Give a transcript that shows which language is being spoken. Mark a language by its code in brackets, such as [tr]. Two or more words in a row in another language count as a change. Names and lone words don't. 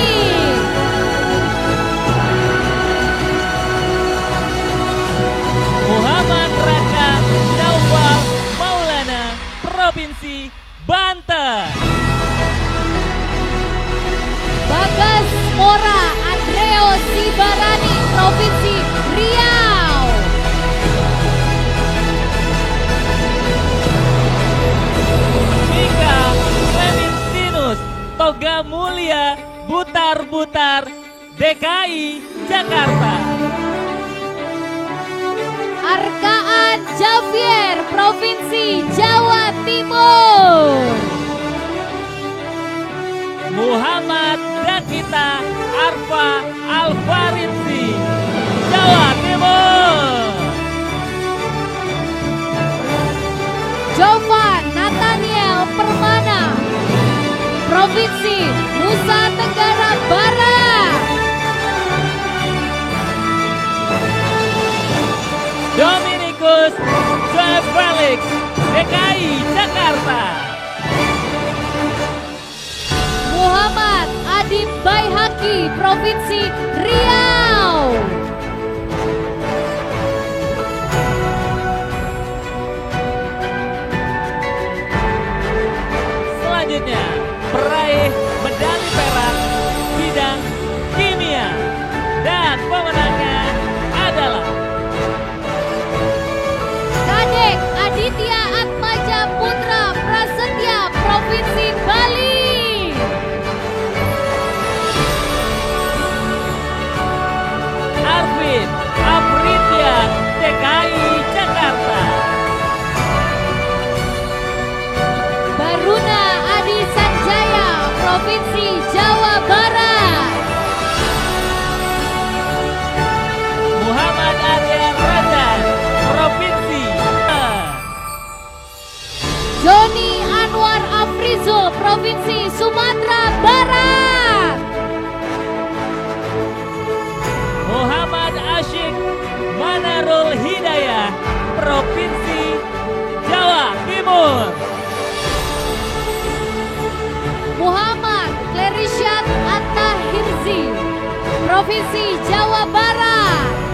[id] Muhammad Raka Naufal Maulana, Provinsi Banten. Bagas Mora Andreo Sibarani, Provinsi Riau. Mika Clementinus Toga Mulia Butar-Butar, DKI Jakarta. Arkaan Javier, Provinsi Jawa Timur. Muhammad Dakita Arfa Alfaridzi, Jawa Timur. Jovan Nathaniel Permana, Provinsi Nusa Tenggara Barat. Dominikus Joe Felix, DKI Jakarta. Muhammad Adib Baihaki, Provinsi Riau. Selanjutnya, peraih medali perak bidang kimia dan pemenangnya adalah Kadek Aditya Atmaja Putra Prasetya, Provinsi Bali. Arvin Apritya, DKI Jakarta. Baruna Adi Sanjaya, Provinsi Jawa Barat. Muhammad Aryan Rajan, Provinsi Joni Anwar Afrizul, Provinsi Sumatera Barat. Muhammad Asyik Manarul Hidayah, Provinsi Jawa Timur. Muhammad Clerishat Atta Hirzi, Provinsi Jawa Barat.